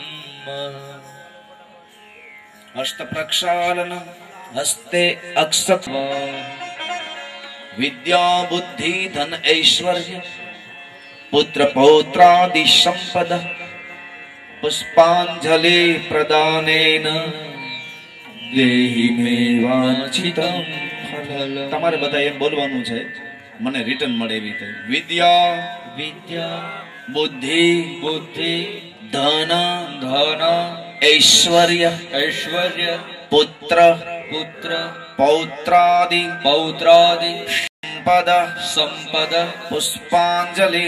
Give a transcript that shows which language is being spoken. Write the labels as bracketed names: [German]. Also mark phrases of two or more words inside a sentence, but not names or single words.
[Sanskrit] हस्तप्रक्षालनं हस्ते अक्षत विद्या बुद्धि धन ऐश्वर्य पुत्र पौत्रादि संपद पुष्पांजलि प्रदानेन देहि मे वांछितं फलम् [Gujarati] તમારે બધા એમ બોલવાનું છે મને રિટર્ન મળે એવી રીતે વિદ્યા [Sanskrit] विद्या બુદ્ધિ बुद्धि ધન धन ऐश्वर्य ऐश्वर्य પુત્ર पुत्र पौत्रादि पौत्रादि संपद संपद पुष्पांजलि